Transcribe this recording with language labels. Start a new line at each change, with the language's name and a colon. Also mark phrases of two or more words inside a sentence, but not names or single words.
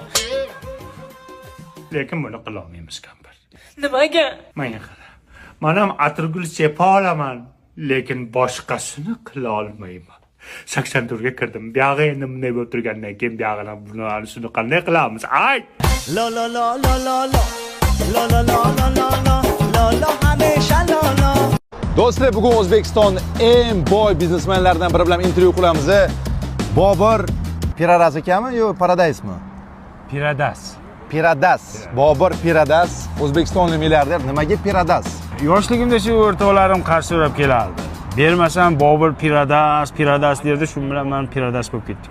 Uzbek: Lekin buni qila olmaymiz, kampir. Nimaga? Menga qara. Men ham atirgul sepa olaman, lekin boshqasini qila olmayman. 84 ga kirdim. Buyog'i endi bunday bo'lib turgandan keyin buyog'ini buni qanday qilamiz? Ay! La la la la la la la la la la la la la la hamisha la la. Do'stlar, bugun O'zbekiston eng boy biznesmenlaridan biri bilan intervyu qilamiz. Bobur Piradas ekanmi yo Paradismi? Piradas. Bobur Piradas, O'zbekistonlik milliarder. Nimaga Piradas? Yoshligimda shu o'rtoqlarim qarshi so'rab kelardi. Bermasam Bobur Piradas derdi, shu bilan men Piradas bo'lib ketdik.